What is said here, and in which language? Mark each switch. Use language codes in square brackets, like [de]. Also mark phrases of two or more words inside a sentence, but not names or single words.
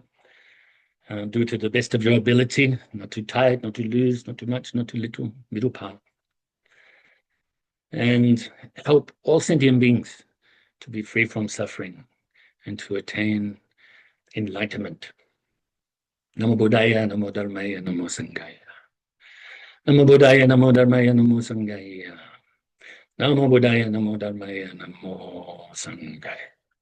[en] Do it to the best of your ability, not too tight, not too loose, not too much, not too little, middle part. And help all sentient beings to be free from suffering and to attain enlightenment. [pi] Namo Buddhaya, Namo Dharmaya, Namo Sanghaya. Namo Buddhaya, Namo Dharmaya, Namo Sanghaya. Namo Buddhaya, Namo Dharmaya, Namo Sanghaya.